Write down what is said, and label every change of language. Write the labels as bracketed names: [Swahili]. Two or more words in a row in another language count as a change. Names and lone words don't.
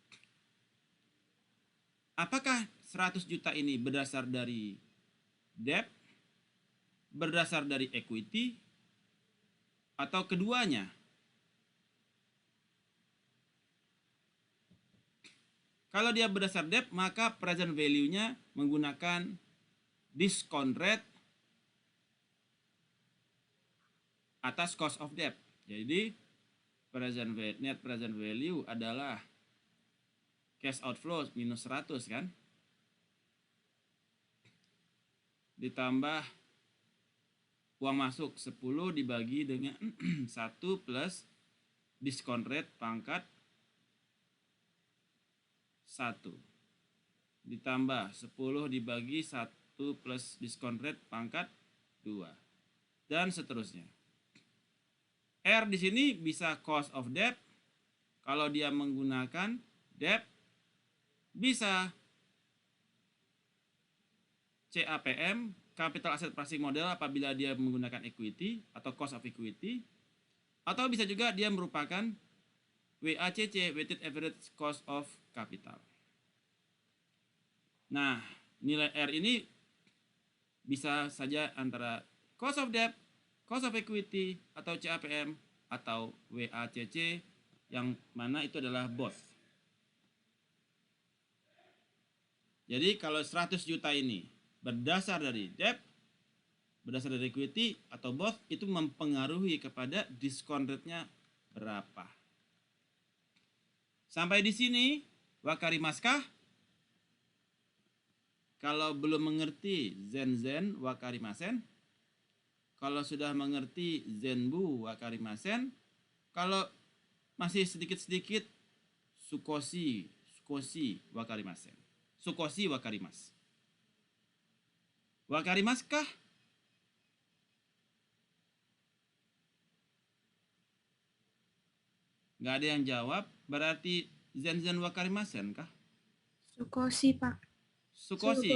[Indonesian] Apakah 100 juta ini berdasar dari debt, berdasar dari equity, atau keduanya? Kalau dia berdasar debt, maka [English] present value- [Indonesian] nya menggunakan [English] discount rate [Indonesian] atas [English] cost of debt. [Indonesian] Jadi [English] net present value [Indonesian] adalah [English] cash outflow [Indonesian] minus 100 kan, ditambah uang masuk 10 dibagi dengan 1 plus [English] discount rate [Indonesian] pangkat 1 ditambah 10 dibagi 1 plus [English] discount rate [Indonesian] pangkat 2 dan seterusnya. R di sini bisa [English] cost of debt [Indonesian] kalau dia menggunakan debt, bisa CAPM, [English] capital asset pricing model [Indonesian] apabila dia menggunakan equity atau [English] cost of equity, [Indonesian] atau bisa juga dia merupakan WACC, [English] weighted average cost of capital. [Indonesian] Nah, nilai R ini bisa saja antara [English] cost of debt, cost of equity, [Indonesian] atau CAPM, atau WACC, yang mana itu adalah both. Jadi kalau 100 juta ini berdasar dari debt, berdasar dari equity, atau both, itu mempengaruhi kepada [English] discount rate- [Indonesian] nya berapa. Sampai di sini, wakarimaskah? Kalau belum mengerti [Japanese] ぜん わかりません. [Indonesian] Kalau sudah mengerti [Japanese] 全部 わかりません. [Indonesian] Kalau masih sedikit-sedikit [Japanese] 少し わかりません. 少し わかります. [Indonesian] Wakarimaskah? Nggak ada yang jawab, berarti [Japanese] ぜん わかりません [Indonesian] kah? Sukoshi, Pak. Sukoshi.